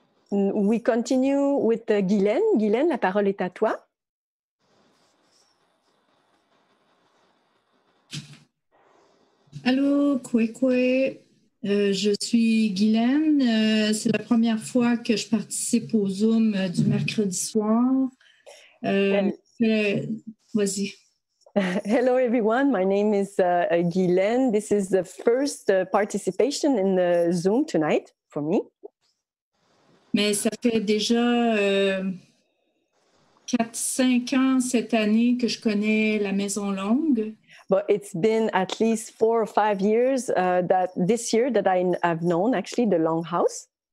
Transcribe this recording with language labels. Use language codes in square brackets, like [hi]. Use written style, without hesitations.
[en] We continue with Guylaine. [fr] Guylaine, la parole est à toi. Allô, Kwekwe. Je suis Guylaine. C'est la première fois que je participe au Zoom du mercredi soir. Vas-y. [en] Hello, everyone. My name is Guylaine. This is the first participation in the Zoom tonight for me. [fr] Mais ça fait déjà 4-5 ans cette année que je connais la maison longue. [en] But it's been at least 4 or 5 years this year that I've known actually the Longhouse.